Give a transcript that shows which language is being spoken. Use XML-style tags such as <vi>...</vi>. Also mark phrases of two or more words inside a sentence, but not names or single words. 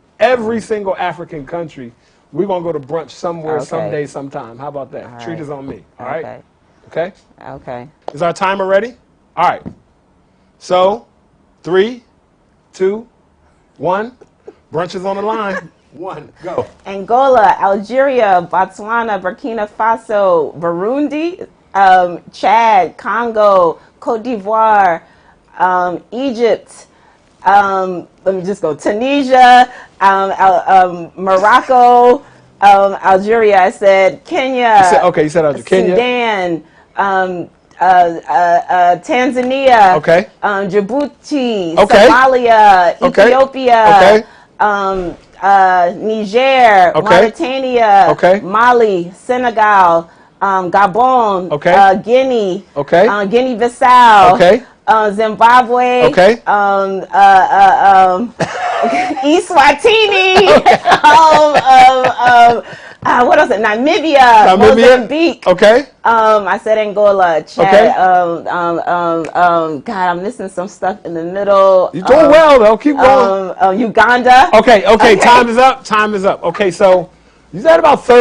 <en>every single African country, we're going to go to brunch somewhere, someday, sometime. How about that? All Treat right. us on me, all right? Okay. Okay? Okay. Is our timer ready? All right. So, 3, 2, 1. Brunch is on the line. 1, go. Angola, Algeria, Botswana, Burkina Faso, Burundi, Chad, Congo, Cote d'Ivoire, Egypt, let me just go, Tunisia, Morocco, Algeria, I said, Kenya. You said Algeria. Kenya. Sudan, Tanzania, Djibouti, Somalia, Ethiopia, Niger, Mauritania, Mali, Senegal, Gabon, Guinea, Guinea-Bissau, Zimbabwe, Eswatini, what else? Namibia, Mozambique. I said Angola, Chad. God, I'm missing some stuff in the middle. You're doing well, though. Keep going. Uganda. Okay. Time is up. Okay, so you said about 30.</en>